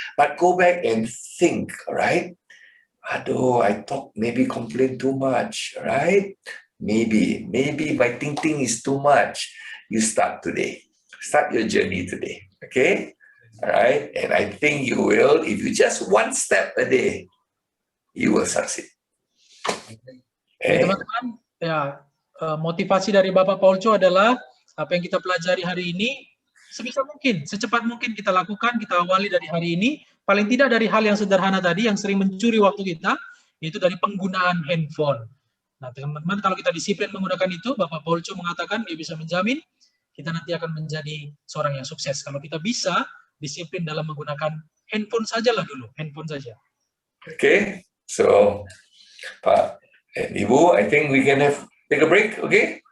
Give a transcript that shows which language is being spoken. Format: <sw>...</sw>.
<en>But go back and think, right? Aduh, I thought maybe complain too much, right? Maybe my thinking is too much. You start today. Start your journey today. Okay? All right? And I think you will, if you just one step a day, you will succeed.</en> <id>Jadi Eh? teman-teman, ya motivasi dari Bapak Paulco adalah apa yang kita pelajari hari ini sebisa mungkin, secepat mungkin kita lakukan, kita awali dari hari ini, paling tidak dari hal yang sederhana tadi yang sering mencuri waktu kita, yaitu dari penggunaan handphone. Nah, teman-teman, kalau kita disiplin menggunakan itu, Bapak Paulco mengatakan dia bisa menjamin kita nanti akan menjadi seorang yang sukses. Kalau kita bisa disiplin dalam menggunakan handphone sajalah dulu, handphone saja.</id> <en>Okay, so Pak and Ibu, I think we can take a break, okay?</en>